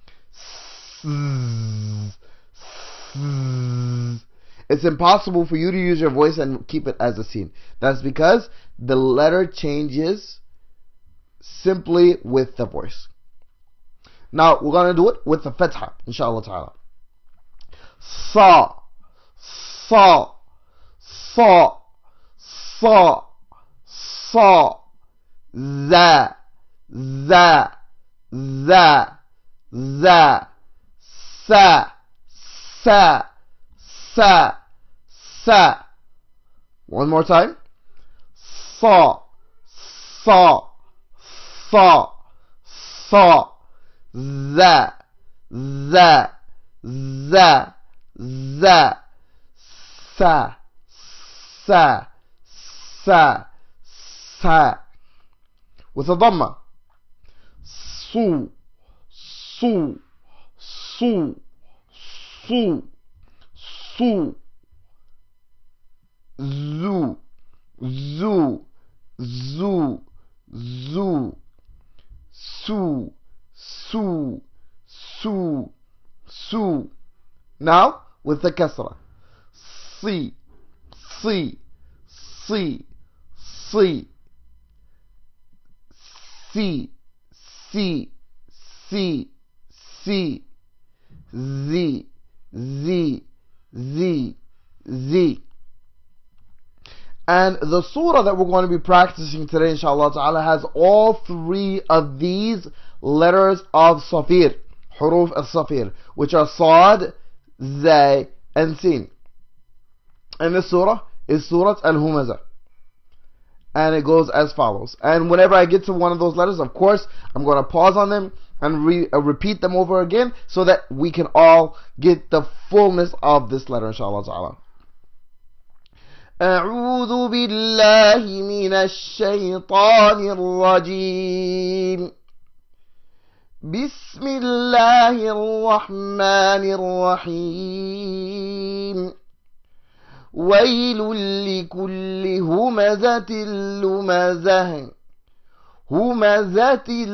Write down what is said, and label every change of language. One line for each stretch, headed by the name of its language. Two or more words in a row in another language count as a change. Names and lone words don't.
English: It's impossible for you to use your voice and keep it as a sin. That's because the letter changes simply with the voice. Now we're going to do it with the fatha,
Arabic: inshallah ta'ala. Sa, sa, sa, sa, sa, za, za, za, za, sa, sa, sa, sa.
English: One more time.
Arabic: Sa, sa, sa, sa, za, za, za, za, sa, sa, sa, sa.
English: With a dhamma.
Arabic: Su, su, su, su, su. Zu, zu, zu, zu, su, su, su, su.
English: Now with the kasra.
Arabic: Si, si, si, si, si, si, si, si, zi, zi, zi, zi.
English: And the surah that we're going to be practicing today,
Arabic: inshallah ta'ala,
English: has all 3 of these letters of safir,
Arabic: huruf al-safir,
English: which are sad, zay, and sin. And this surah is Surah Al-Humazah. And it goes as follows. And whenever I get to one of those letters, of course, I'm going to pause on them and repeat them over again so that we can all get the fullness of this letter,
Arabic: inshallah ta'ala. أعوذ بالله من الشيطان الرجيم بسم الله الرحمن الرحيم ويل لكل همزة لمزة همزة